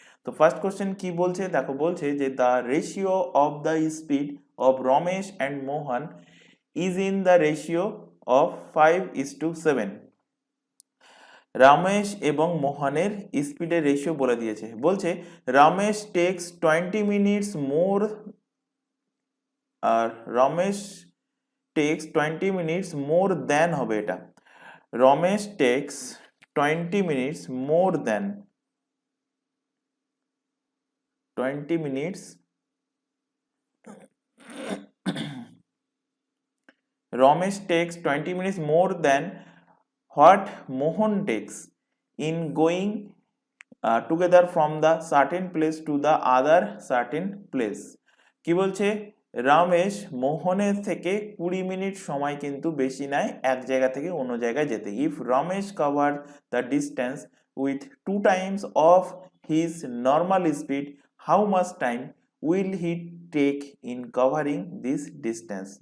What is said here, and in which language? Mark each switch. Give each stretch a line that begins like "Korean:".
Bangla: তো first question কি বলছে দেখো, বলছে যে
English: The ratio of the speed of Ramesh and Mohan is in the ratio of 5:7।
Bangla: Ramesh এবং মোহনের স্পিডের রেশিও বলে দিয়েছে।
English: বলছে Ramesh takes 20 minutes more, আর Ramesh takes 20 minutes more than
Bangla: হবে এটা।
English: Ramesh takes 20 minutes more than 20 minutes Ramesh takes 20 minutes more than what Mohan takes in going together from the certain place to the other certain place।
Bangla: কি বলছে, রমেশ মোহনের থেকে 20 মিনিট সময় কিন্তু বেশি নেয় এক জায়গা থেকে অন্য জায়গায় যেতে।
English: If Ramesh cover the distance with 2 times of his normal speed, how much time will he take in covering this distance.